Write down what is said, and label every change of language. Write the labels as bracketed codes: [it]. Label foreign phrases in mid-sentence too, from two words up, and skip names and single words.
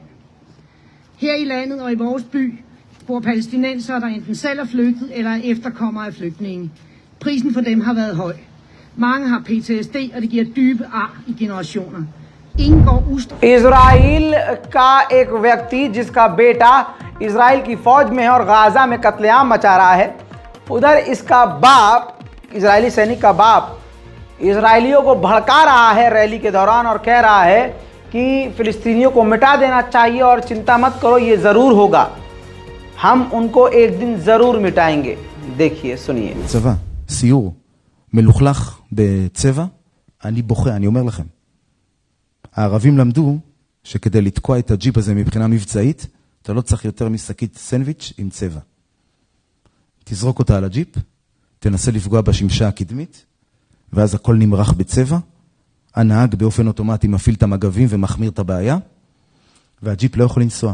[da] Her i landet og i vores by bor palæstinensere, der enten selv er flygtet eller er efterkommere af flygtninge. Prisen for dem har været høj. Mange har PTSD, og det giver dybe ar i generationer. Ingen går [hi] इजराइल का एक व्यक्ति जिसका बेटा इजराइल की फौज में है और गाज़ा में कत्लेआम मचा रहा है, उधर इसका बाप, इजरायली सैनिक का बाप, इजरायलियों को भड़का रहा है रैली के दौरान और कह रहा है कि फिलिस्तीनियों को मिटा देना चाहिए और चिंता मत करो, ये ज़रूर होगा, हम उनको एक दिन ज़रूर मिटाएंगे। देखिए, सुनिए। [he] צבא, סיור, מלוכלך בצבע, אני בוכה, אני אומר לכם. הערבים למדו שכדי לתקוע את הג'יפ הזה מבחינה מבצעית, אתה לא צריך יותר משקית סנדוויץ' עם צבע. תזרוק אותה על הג'יפ, תנסה לפגוע בשמשה הקדמית, ואז הכל נמרח בצבע, הנהג באופן אוטומטי מפעיל את המגבים ומחמיר את הבעיה, והג'יפ לא יכול לנסוע.